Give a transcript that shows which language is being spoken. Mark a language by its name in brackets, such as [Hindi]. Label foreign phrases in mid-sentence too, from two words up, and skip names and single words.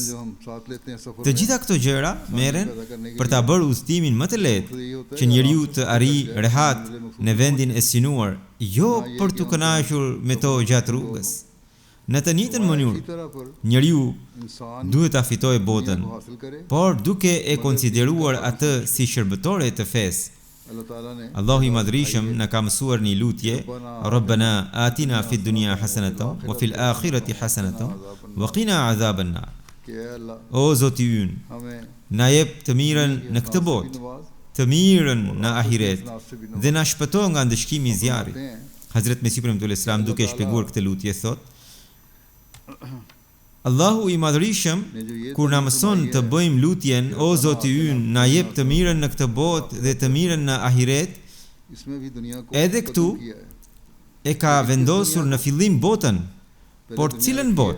[Albanian] Të gjitha këto gjëra merren për ta bërë udhëtimin më të lehtë, që njeriu të arrijë rehat në vendin e synuar, jo për të kënaqur me to gjatë rrugës. Në të njëjtën mënyrë, njeriu duhet ta fitojë botën, por duke e konsideruar atë si shërbëtore të fesë. Allahu i Madhrishëm na ka mësuar një lutje: [Arabic] ربنا آتنا في الدنيا حسنة وفي الآخرة حسنة وقنا عذاب النار. [Albanian] O Zoti ynë, na jep të mirën në këtë botë, të mirën në ahiret dhe na shpëto nga ndëshkimi i zjarrit. Hazret Mesihu premtuar Islam duke shpjeguar këtë lutje thot: Allahu i Madhrishëm kur na mëson të bëjmë lutjen o Zoti ynë, na jep të mirën në këtë botë dhe të mirën në ahiret, edhe këtu e ka vendosur në fillim botën, por cilën botë?